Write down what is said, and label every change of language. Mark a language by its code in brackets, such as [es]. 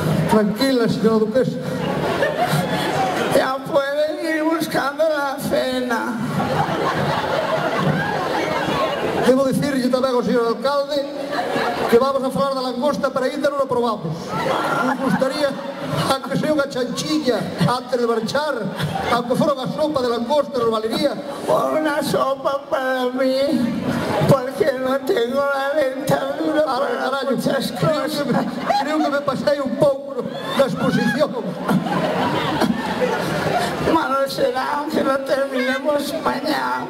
[es] Tranquila, señora duquesa. Ya pueden ir buscando la cena. [gl] Debo dicirlle tamén ao señor alcalde que vamos a falar da langosta, pero ainda non a probamos. [es] Nos gustaría, aunque sea [gl] unha [es] chanchilla antes de marchar, aunque [gl] fora [es] unha sopa de langosta, nos valería. Una sopa para mí, porque no tengo la dentadura para muchas cosas. [gl] Creo que me pasei un pouco na exposición. [es] Malo será que lo terminemos mañana.